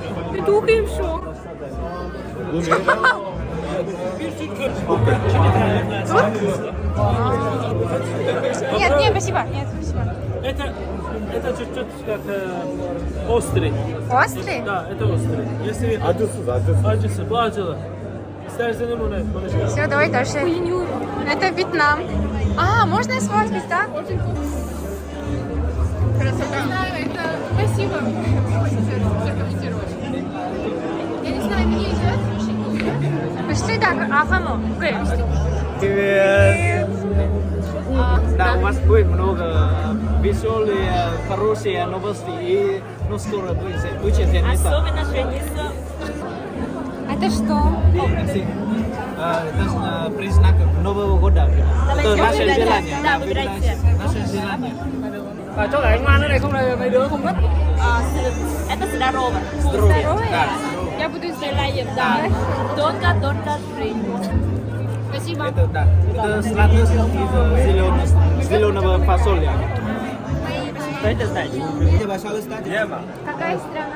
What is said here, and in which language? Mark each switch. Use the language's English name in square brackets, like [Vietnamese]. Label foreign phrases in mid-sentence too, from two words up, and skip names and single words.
[Russian] Петухи в шок. Нет, спасибо. Нет, спасибо. Это чуть-чуть как острый. Острый? Да, это острый. Если [Turkish] acısı, bu acılı. İstersen bunu konuşalım. [Russian] Все, давай дальше. Это Вьетнам. А, можно я сфоткаюсь, да? Красота. Это спасибо. Хочется прокомментировать. Я не знаю, мне идет. Пошли, да, Афаму. Привет. Да, у вас будет много веселые, хорошие новости и ну скоро будет жениться. Это что? Это признак Нового года. Это наше желание. Наше желание. [Vietnamese] Cho lại ngoan cái này không là mấy đứa không thích. [Russian] Это здорово. Здоровье. Да. Я буду здоровьем, да. Донка, Спасибо. Это да. Это сладость из зеленого фасоля. Что это значит? Какая страна?